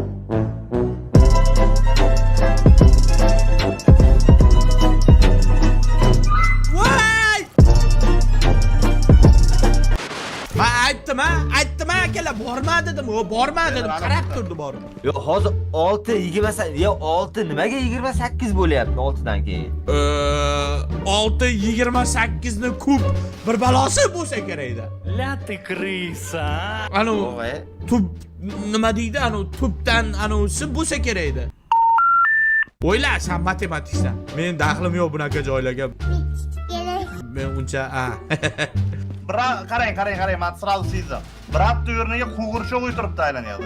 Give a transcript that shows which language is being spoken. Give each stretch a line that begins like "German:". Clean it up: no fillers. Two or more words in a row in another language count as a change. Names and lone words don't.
Uzbek: Aytdim akalar, borma dedim, qarab turdi borib. Yo, hozir 6:28, yo 6 nimaga 28 bo'lyapti 6 dan keyin? 6:28 ni kub bir balosi bo'lsa kerak-da.
Russian: La ты крыса.
Uzbek: Anu O'g'ay. tub nima deydi? Anu tubdan anusi bo'lsa kerak-da. O'yla, sen matematiksan. Men daxlim yo'q bunaqa joylarga. Men uncha Brat, qarang, men sразу sezdim. Brat o'rniga qo'g'irchoq o'tiribdi aylanyapti.